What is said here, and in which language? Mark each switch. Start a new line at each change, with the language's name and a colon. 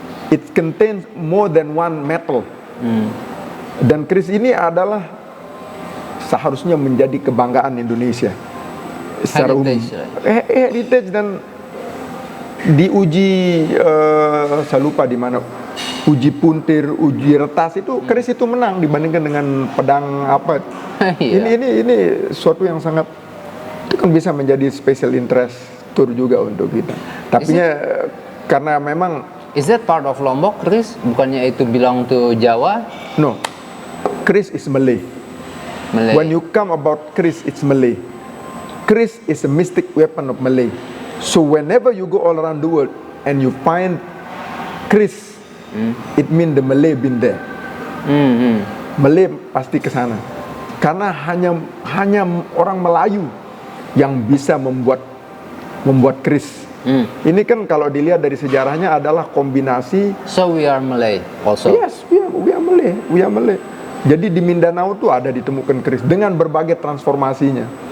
English: It contains more than one metal.
Indonesian: Dan keris ini adalah seharusnya menjadi kebanggaan Indonesia secara umum. Heritage dan diuji saya lupa di mana, uji puntir, uji retas itu keris itu menang dibandingkan dengan pedang apa. Ini suatu yang sangat itu kan bisa menjadi
English: special interest tour
Indonesian: juga untuk kita. Tapi karena memang
English: is that part of Lombok, keris?
Indonesian: Bukannya itu
English: belong to
Indonesian: Jawa?
English: No. Keris is Malay. When you come about keris, it's Malay. Keris is a mystic weapon of Malay. So whenever you go all around the world and you find keris, it means the Malay been there.
Indonesian: Malay pasti ke sana. Karena hanya orang Melayu yang bisa membuat keris. Ini kan kalau dilihat dari sejarahnya adalah kombinasi.
English: So we are Malay also. Yes, we are Malay. We are Malay.
Indonesian: Jadi di Mindanao tuh ada ditemukan keris dengan berbagai transformasinya.